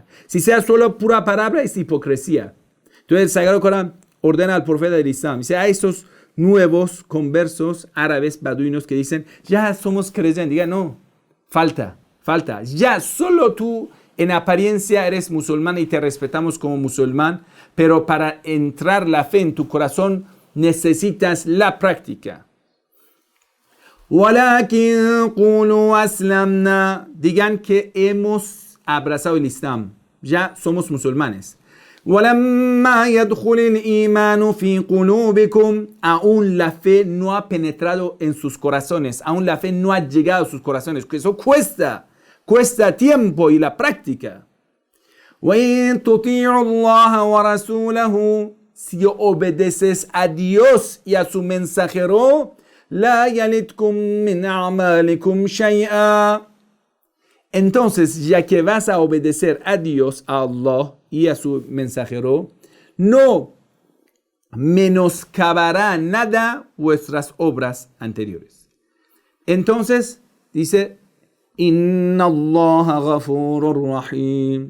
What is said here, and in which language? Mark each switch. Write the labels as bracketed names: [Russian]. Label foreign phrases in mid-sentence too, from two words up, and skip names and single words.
[Spanish] Si sea solo pura palabra, es hipocresía. Entonces el Sagrado Corán ordena al profeta del Islam, dice a esos nuevos conversos árabes baduinos que dicen, ya somos creyentes. Diga, no, falta. Ya solo tú en apariencia eres musulmán y te respetamos como musulmán, pero para entrar la fe en tu corazón necesitas la práctica. [Arabic] وَلَكِنْ قُولُوا أَسْلَمْنَا. [Spanish] Digan que hemos abrazado el Islam. Ya somos musulmanes. [Arabic] وَلَمَّا يَدْخُلِ الْإِيمَانُ فِي قُلُوبِكُمْ. [Spanish] Aún la fe no ha penetrado en sus corazones. Aún la fe no ha llegado a sus corazones. Eso cuesta tiempo y la práctica. [Arabic] وَإِن تُطِيعُوا اللَّهَ وَرَسُولَهُ. [Spanish] Si obedeces a Dios y a su mensajero, [Arabic] لا يلتكم من أعمالكم شيئا. [Spanish] Entonces, ya que vas a obedecer a Dios, a Allah y a su mensajero, no menoscabará nada vuestras obras anteriores. Entonces, dice, [Arabic] إن الله غفور رحيم.